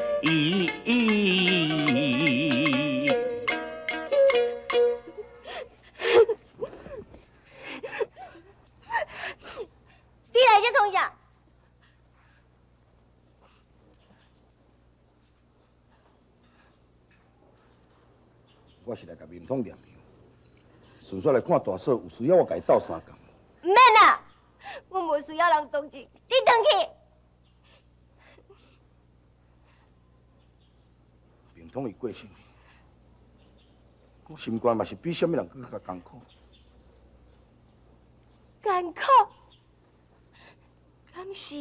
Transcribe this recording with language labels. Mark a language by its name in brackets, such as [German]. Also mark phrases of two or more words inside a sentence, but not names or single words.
[Min Nan Chinese] 你来这创啥？我是来甲面通念香，顺续来看大嫂有需要我甲伊斗相共。唔免啦，我无需要人同情，你转去。面通伊过身，我心肝嘛是比什么人更加艰苦。艰苦？敢是？